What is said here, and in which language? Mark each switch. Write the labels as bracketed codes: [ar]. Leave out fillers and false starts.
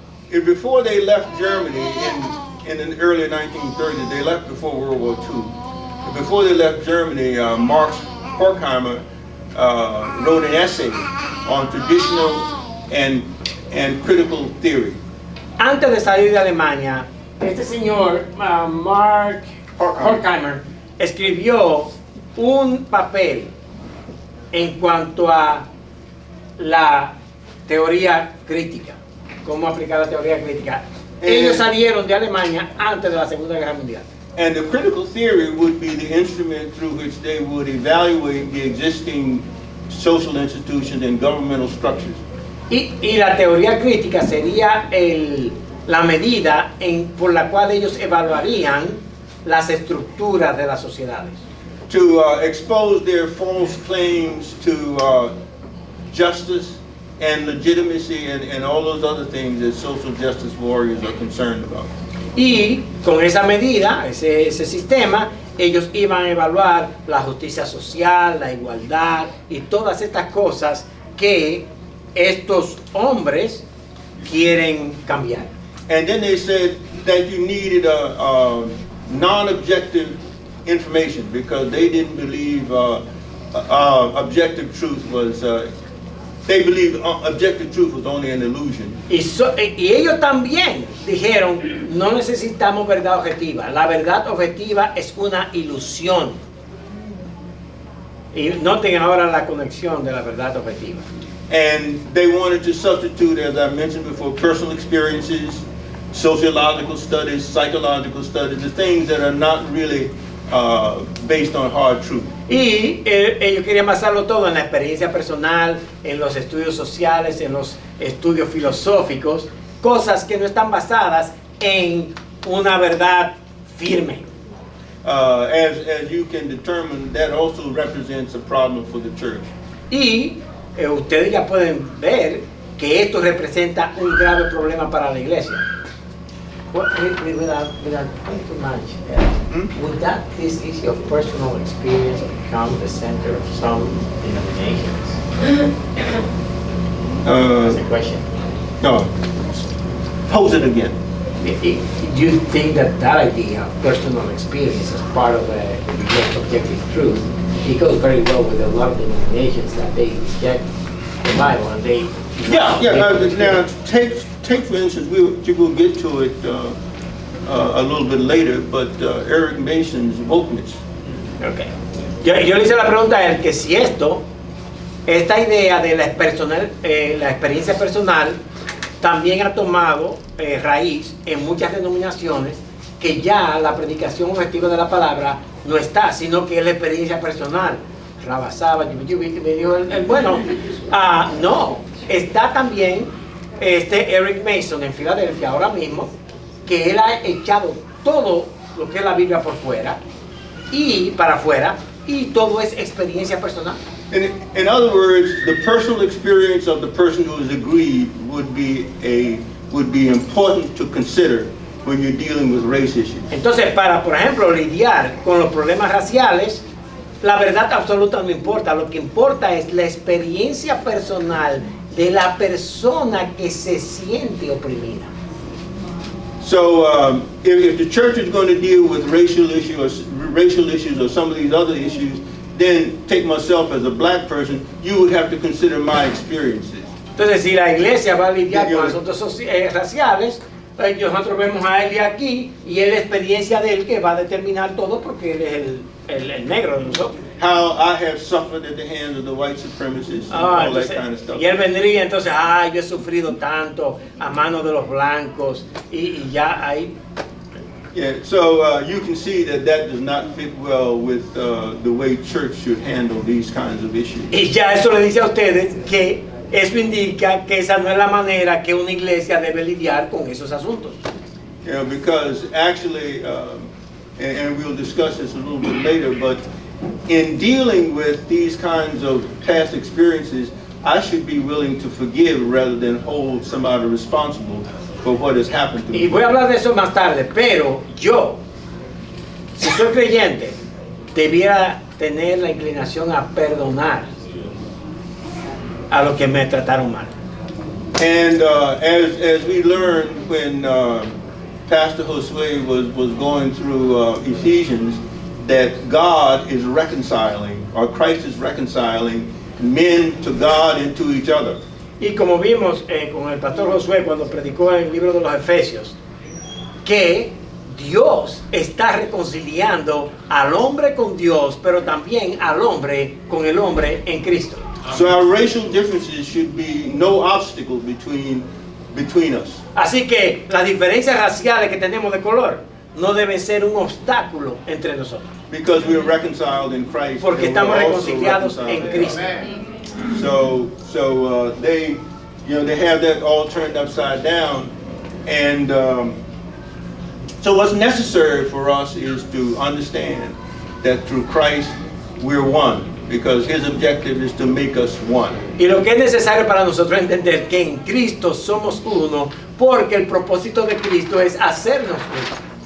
[en] Before they left Germany in the early 1930s, they left before World War II. Before they left Germany, Max Horkheimer wrote an essay on traditional and critical theory. [es] Antes de salir de Alemania, este señor Mark Horkheimer escribió un papel en cuanto a la teoría crítica, cómo aplicar la teoría crítica. Ellos salieron de Alemania antes de la Segunda Guerra Mundial. [en] And the critical theory would be the instrument through which they would evaluate the existing social institutions and governmental structures. [es] Y la teoría crítica sería la medida por la cual ellos evaluarían las estructuras de las sociedades. [en] To expose their false claims to justice and legitimacy and all those other things that social justice warriors are concerned about. [es] Y con esa medida, ese sistema, ellos iban a evaluar la justicia social, la igualdad y todas estas cosas que estos hombres quieren cambiar. [en] And then they said that you needed a non-objective information because they didn't believe objective truth was. They believed objective truth was only an illusion. [es] Y ellos también dijeron, no necesitamos verdad objetiva. La verdad objetiva es una ilusión. Y noten ahora la conexión de la verdad objetiva. [en] And they wanted to substitute, as I mentioned before, personal experiences, sociological studies, psychological studies, the things that are not really based on hard truth. [es] Y ellos querían basarlo todo en la experiencia personal, en los estudios sociales, en los estudios filosóficos, cosas que no están basadas en una verdad firme. [en] As you can determine, that also represents a problem for the church. [es] Y ustedes ya pueden ver que esto representa un grave problema para la iglesia. [en] Without going too much, would that this issue of personal experience become the center of some denominations? That's a question. No. Pose it again. Do you think that idea of personal experience as part of the objective truth, it goes very well with a lot of denominations that they reject the Bible and they... Yeah. Now, take for instance, we'll get to it a little bit later, but Eric Mason's wokeness. Okay. [es] Yo le hice la pregunta a él que si esta idea de la experiencia personal también ha tomado raíz en muchas denominaciones, que ya la predicación objetiva de la palabra no está, sino que es la experiencia personal. Rabasaba, me dijo bueno, no, está también Eric Mason en Filadelfia ahora mismo, que él ha echado todo lo que es la Biblia por fuera y para afuera, y todo es experiencia personal. [en] In other words, the personal experience of the person who is aggrieved would be important to consider when you're dealing with race issues. [es] Entonces, para, por ejemplo, lidiar con los problemas raciales, la verdad absoluta no importa. Lo que importa es la experiencia personal de la persona que se siente oprimida. [en] So, if the church is going to deal with racial issues or some of these other issues, then take myself as a black person, you would have to consider my experiences. [es] Entonces, si la iglesia va a lidiar con asuntos raciales, nosotros vemos a él aquí y es la experiencia de él que va a determinar todo, porque él es el negro de nosotros. [en] How I have suffered at the hands of the white supremacists and all [es] Entonces, [en] that kind of stuff. [es] Y él vendría entonces, yo he sufrido tanto a manos de los blancos y ya ahí. [en] Yeah, so you can see that does not fit well with the way church should handle these kinds of issues. [es] Y ya eso le dice a ustedes que eso indica que esa no es la manera que una iglesia debe lidiar con esos asuntos. [en] You know, because actually, and we'll discuss this a little bit later, but in dealing with these kinds of past experiences, I should be willing to forgive rather than hold somebody responsible for what has happened to me. [es] Y voy a hablar de eso más tarde, pero yo, si soy creyente, debiera tener la inclinación a perdonar a los que me trataron mal. [en] And as we learned when Pastor Josue was going through Ephesians, that God is reconciling, or Christ is reconciling men to God and to each other. [es] Y como vimos con el pastor Josué cuando predicó en el libro de los Efesios, que Dios está reconciliando al hombre con Dios, pero también al hombre con el hombre en Cristo. [en] So our racial differences should be no obstacle between us. [es] Así que las diferencias raciales que tenemos de color no deben ser un obstáculo entre nosotros. [en] Because we are reconciled in Christ. [es] Porque [en] and we're [es] estamos [en] also [es] reconciliados [en] reconciled [es] en [en] in [es] Cristo. [en] So they have that all turned upside down, and so what's necessary for us is to understand that through Christ we're one, because His objective is to make us one. [es] Y lo que es necesario para nosotros entender que en Cristo somos uno, porque el propósito de Cristo es hacernos uno.